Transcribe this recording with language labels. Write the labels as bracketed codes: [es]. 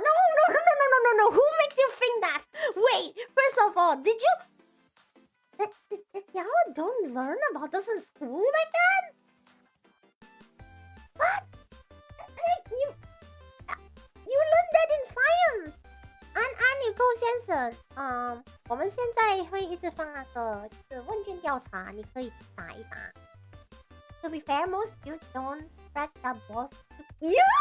[en] No. Who makes you think that? Wait, first of all, did you... Did y'all don't learn about this in school back then? What? Like, you learned that in science. [zh] 安妮够先生，我们现在会一直放那个就是问卷调查，你可以打一打。 [en] To be fair, most youth don't scratch their balls. You!